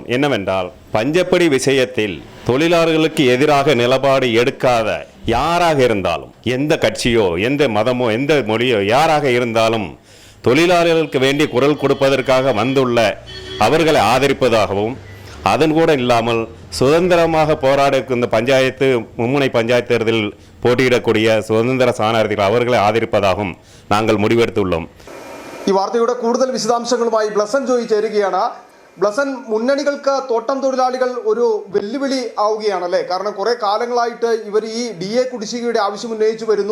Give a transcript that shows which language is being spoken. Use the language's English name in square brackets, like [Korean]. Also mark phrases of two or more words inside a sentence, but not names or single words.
[Tamil] என்னவென்றால் பஞ்சப்படி விஷயத்தில் தொழிலாளர்களுக்கு எதிராக நிலப்பாடு எடுக்காத யாராக இருந்தாலும், எந்த கட்சியோ எந்த மதமோ எந்த மொழியோ யாராக இருந்தாலும் தொழிலாளர்களுக்கு வேண்டி குரல் கொடுப்பதற்காக வந்துள்ள அவர்களை ஆதரிப்பதாகவும், அதன் கூட இல்லாமல் சுதந்திரமாக போராட இந்த பஞ்சாயத்து மும்முனை பஞ்சாயத்து தேர்தலில் പോട്ടിയിടக்கூடிய சுதந்திர ஸ்தானார்த்திகள் அவரே ஆதரிப்பதாகும் நாங்கள் முடிவெடுத்துள்ளூ. [Malayalam] ഈ വാർത്തയുടെ കൂടുതൽ വിശദാംശങ്ങളുമായി ബ്ലസൻ ജോയി ചേരുകയാണ്. ബ്ലസൻ, മുന്നണികൾക്ക് തോട്ടം തൊഴിലാളികൾ ഒരു വെല്ലുവിളി ആവുകയാണല്ലേ? കാരണം കുറെ കാലങ്ങളായിട്ട് ഇവർ ഈ DA കുടിശ്ശികയുടെ ആവശ്യം ഉന്നയിച്ചു വരുന്നു.